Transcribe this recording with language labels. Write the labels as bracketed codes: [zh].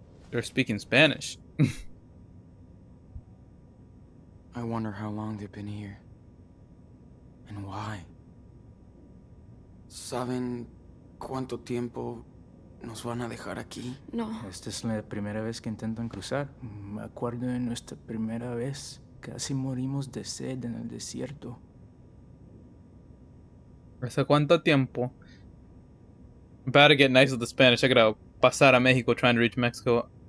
[en] They're speaking Spanish. I wonder how long they've been here. And why. [es] ¿Saben cuánto tiempo nos van a dejar aquí? No. Esta es la primera vez que intentan cruzar. Me acuerdo de nuestra primera vez. Casi morimos de sed en el desierto. ¿Hace cuánto tiempo? [en] I'm about to get nice with the Spanish. I gotta [es] pasar a México [en] trying to reach Mexico.